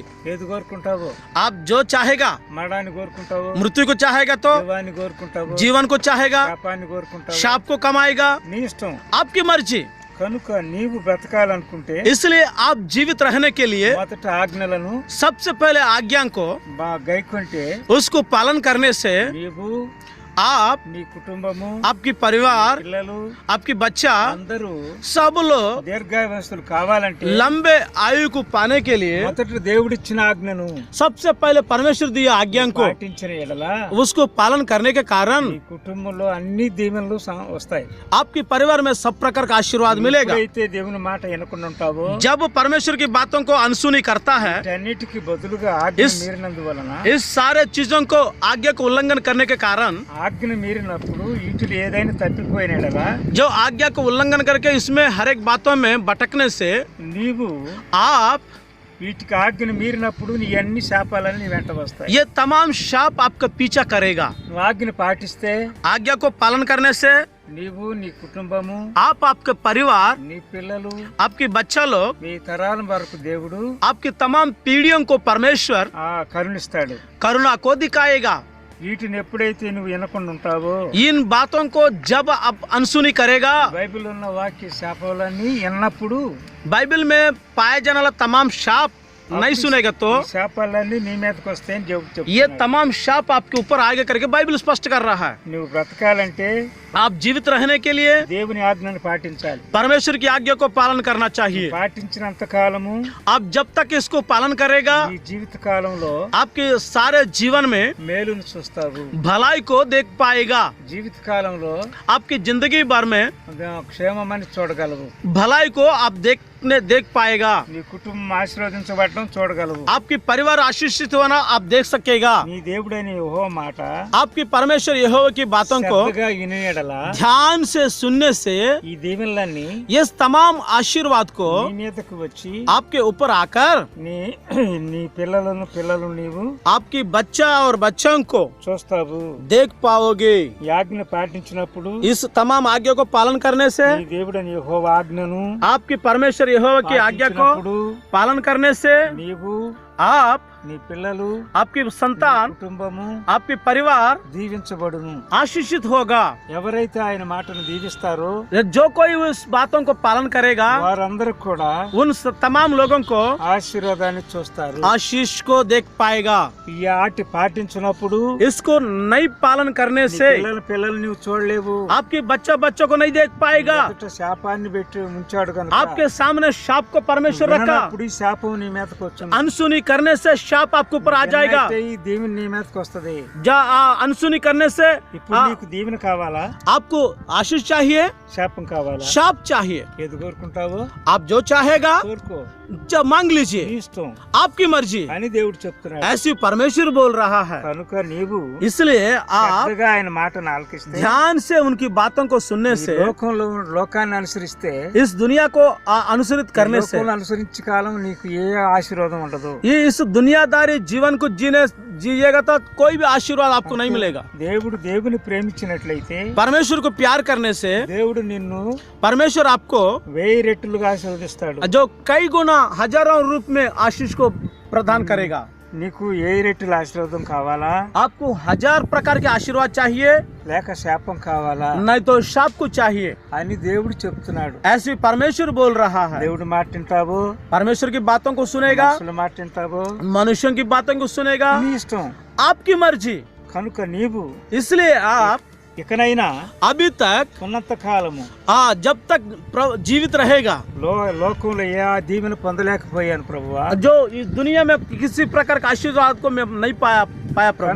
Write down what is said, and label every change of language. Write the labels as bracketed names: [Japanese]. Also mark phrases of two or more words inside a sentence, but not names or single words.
[Telugu] ఏది కోరుకుంటావో. [Hindi] आप जो चाहेगा, [Telugu] మరణాన్ని కోరుకుంటావో, [Hindi] मृत्यु को चाहेगा तो [Telugu] జీవాన్ని కోరుకుంటావో, [Hindi] जीवन को चाहेगा, [Telugu] శాపాన్ని కోరుకుంటావో, [Hindi] शाप को कमाएगा, [Telugu] నీ ఇష్టం. [Hindi] आपकी मर्जी। [Telugu] కనుక నీవు బ్రతకాలనుకుంటే [Hindi] इसलिए आप जीवित रहने के लिए [Telugu] మొదట ఆజ్ఞలను [Hindi] सबसे पहले आज्ञा को [Telugu] గైకొంటే [Hindi] उसको पालन करने से [Telugu] నీవు [Hindi] आप, [Telugu] నీ కుటుంబము, [Hindi] आपकी परिवार, [Telugu] పిల్లలు [Hindi] आपकी बच्चा, [Telugu] అందరూ [Hindi] सब लोग [Telugu] దీర్ఘాయువస్తులు కావాలంటే [Hindi] लंबे आयु को पाने के लिए [Telugu] మొదట దేవుడిచ్చిన ఆజ్ఞను [Hindi] सबसे पहले परमेश्वर दिया आज्ञा को [Telugu] పాటించిన ఎడల [Hindi] उसको पालन करने के कारण [Telugu] నీ కుటుంబంలో అన్ని దీవెనలు వస్తాయి. [Hindi] आपके परिवार में सब प्रकार का आशीर्वाद मिलेगा। [Telugu] అయితే దేవుని మాట వినకుండా ఉంటావో, [Hindi] जब परमेश्वर की बातों को अनसुनी करता है, [Telugu] వీటన్నిటికి బదులుగా ఆజ్ఞ మీరినందువలన [Hindi] इस सारे चीजों को आज्ञा को उल्लंघन करने के कारण [Telugu] ఆజ్ఞ మీరినప్పుడు వీటిలో ఏదైనా తప్పిపోయిన ఎడల [Hindi] जो आज्ञा को उल्लंघन करके इसमें हर एक बातों में भटकने से [Telugu] నీవు [Hindi] आप [Telugu] వీటికి ఆజ్ఞను మీరినప్పుడు నీ అన్ని శాపాలని నీ వెంట వస్తాయి. [Hindi] ये तमाम शाप आपका पीछा करेगा। [Telugu] నువ్వు ఆజ్ఞను పాటిస్తే [Hindi] आज्ञा को पालन करने से [Telugu] నీవు, నీ కుటుంబము, [Hindi] आप, आपके परिवार, [Telugu] నీ పిల్లలు, [Hindi] आपके बच्चा लोग, [Telugu] మీ తరాల వరకు దేవుడు [Hindi] आपकी तमाम पीढ़ियों को परमेश्वर [Telugu] కరుణిస్తాడు. [Hindi] करुणा को दिखाएगा। [Telugu] వీటిని ఎప్పుడైతే నువ్వు వినకుండా ఉంటావో, [Hindi] इन बातों को जब आप अनसुनी करेगा, [Telugu] బైబిల్ ఉన్న వాక్య శాపాలన్నీ విన్నప్పుడు [Hindi] बाइबल में पाए जाने वाला तमाम शाप नहीं सुनेगा तो [Telugu] ఈ శాపాలన్నీ నీ మీదకి వస్తాయని దేవుడు [Hindi] ये [Telugu] చెప్తున్నాడు. [Hindi] तमाम शाप आपके ऊपर आगे करके बाइबल स्पष्ट कर रहा है। [Telugu] నువ్వు బ్రతకాలంటే [Hindi] आप जीवित रहने के लिए [Telugu] దేవుని ఆజ్ఞను పాటించాలి. [Hindi] परमेश्वर की आज्ञा को पालन करना चाहिए। [Telugu] పాటించినంత కాలము [Hindi] आप जब तक इसको पालन करेगा, [Telugu] ఈ జీవిత కాలంలో [Hindi] आपके सारे जीवन में [Telugu] మేలును చూస్తావు. [Hindi] भलाई को देख पाएगा। [Telugu] జీవిత కాలంలో [Hindi] आपकी जिंदगी भर में [Telugu] క్షేమమని చూడగలవు. [Hindi] भलाई को आप देख पाएगा। [Telugu] నీ కుటుంబం ఆశీర్వదించబడటం చూడగలవు. [Hindi] आपकी परिवार आशीषित होना आप देख सकेगा। [Telugu] నీ దేవుడైన యెహోవా మాట [Hindi] आपकी परमेश्वर यहोवा की बातों को [Telugu] శ్రద్ధగా వినే ఎడల [Hindi] ध्यान से सुनने से [Telugu] ఈ దీవెనలన్నీ [Hindi] ये तमाम आशीर्वाद को [Telugu] నీ మీదకు వచ్చి [Hindi] आपके ऊपर आकर [Telugu] నీ నీ పిల్లలు నీవు [Hindi] आपकी बच्चा और बच्चों को [Telugu] చూస్తావు. [Hindi] देख पाओगे। [Telugu] ఈ ఆజ్ఞ పాటించినప్పుడు [Hindi] इस तमाम आज्ञा को पालन करने से [Telugu] నీ దేవుడైన యెహోవా ఆజ్ఞను [Hindi] आपकी परमेश्वर यहोवा की आज्ञा को [Telugu] పాటించినప్పుడు [Hindi] पालन करने से [Telugu] నీవు, [Hindi] आप, [Telugu] నీ పిల్లలు, [Hindi] आपकी संतान, [Telugu] కుటుంబము [Hindi] आपके परिवार [Telugu] దీవించబడును. [Hindi] आशीषित होगा। [Telugu] ఎవరైతే ఆయన మాటను దీవిస్తారో [Hindi] जो कोई उस बातों को पालन करेगा, [Telugu] వారందరూ కూడా [Hindi] उन तमाम लोगों को [Telugu] ఆశీర్వాదాన్ని చూస్తారు. [Hindi] आशीष को देख पाएगा। [Telugu] ఈ ఆటి పాటించినప్పుడు [Hindi] इसको नहीं पालन करने [Telugu] నీ [Hindi] से [Telugu] పిల్లలు నువ్వు చూడలేవు. [Hindi] आपके बच्चों को नहीं देख पाएगा। [Telugu] ఎదుట శాపాన్ని పెట్టి ఉంచాడు కనుక [Hindi] आपके सामने शाप को परमेश्वर रखा। [Telugu] విననప్పుడు ఈ శాపం నీ మీదకి వచ్చింది. [Hindi] अनसुनी करने से शाप आपके ऊपर आ जाएगा। [Telugu] విననైతే ఈ దీవెన నీ మీదకి వస్తది. [Hindi] अनसुनी करने से [Telugu] ఇప్పుడు నీకు దీవెన కావాలా, [Hindi] आपको आशीष चाहिए, [Telugu] శాపం కావాలా? [Hindi] शाप चाहिए। [Telugu] ఏది కోరుకుంటావో [Hindi] आप जो चाहेगा [Telugu] కోరుకో, [Hindi] जब मांग [Telugu] నీ [Hindi] लीजिए, [Telugu] ఇష్టం [Hindi] आपकी मर्जी, [Telugu] అని దేవుడు చెప్తున్నాడు. [Hindi] ऐसी परमेश्वर बोल रहा है। [Telugu] కనుక నీవు [Hindi] इसलिए आप [Telugu] శ్రద్ధగా ఆయన మాటను ఆలకిస్తే, [Hindi] ध्यान से उनकी बातों को सुनने [Telugu] ఈ [Hindi] से, [Telugu] లోకాన్ని అనుసరిస్తే, [Hindi] इस दुनिया को अनुसरित करने से [Telugu] లోకంలో అనుసరించే కాలం నీకు ఏ ఆశీర్వాదం ఉండదు. [Hindi] ये इस दुनियादारी जीवन को जिएगा तो कोई भी आशीर्वाद आपको नहीं मिलेगा। [Telugu] దేవుని ప్రేమించినట్లయితే [Hindi] परमेश्वर को प्यार करने से [Telugu] దేవుడు నిన్ను [Hindi] परमेश्वर आपको [Telugu] 1000 రెట్లుగా ఆశీర్వదిస్తాడు. [Hindi] जो कई गुना हजारों रूप में आशीष को प्रदान करेगा। [Telugu] నీకు ఏ రెట్టుల ఆశీర్వాదం కావాలా, [Hindi] आपको 1000 प्रकार के आशीर्वाद चाहिए, [Telugu] లేక శాపం కావాలా [Hindi] नहीं तो शाप को चाहिए, [Telugu] అని దేవుడు చెప్తున్నాడు. [Hindi] ऐसे परमेश्वर बोल रहा है। [Telugu] దేవుడు మాట వింటావు, [Hindi] परमेश्वर की बातों को सुनेगा, [Telugu] మనుషుల మాట వింటావు, [Hindi] मनुष्यों की बातों को सुनेगा, [Telugu] నీ ఇష్టం. [Hindi] आपकी मर्जी। [Telugu] కనుక నీవు [Hindi] इसलिए आप [Telugu] ఇకనైనా [Hindi] अभी तक [Telugu] ఉన్నంత కాలము [Hindi] जब तक जीवित रहेगा, [Telugu] లోకంలో ఏ దీవెన పొందలేకపోయాను ప్రభువా, [Hindi] जो इस दुनिया में किसी प्रकार का आशीर्वाद को मैं नहीं पाया प्रभु,